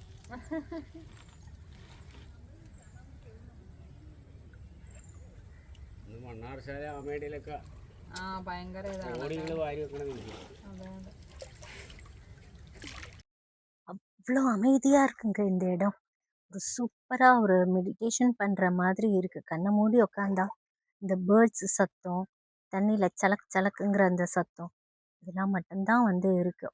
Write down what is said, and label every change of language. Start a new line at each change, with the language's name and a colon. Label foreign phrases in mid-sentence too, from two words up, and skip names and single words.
Malayalam: മണ്ണാർശാല അമേഡിയിലൊക്കെ ആ ഭയങ്കര ഇതാണ്. ഓടികൾ വാരി വെക്കണമെന്നില്ല. അതെ അതെ.
Tamil: அவ்வளோ அமைதியாக இருக்குங்க இந்த இடம். ஒரு சூப்பராக ஒரு மெடிடேஷன் பண்ணுற மாதிரி இருக்குது. கண்ணை மூடி உக்காந்தா இந்த பேர்ட்ஸ் சத்தம், தண்ணியில் சலக் சலக்குங்கிற அந்த சத்தம், இதெல்லாம் மட்டும்தான் வந்து இருக்குது.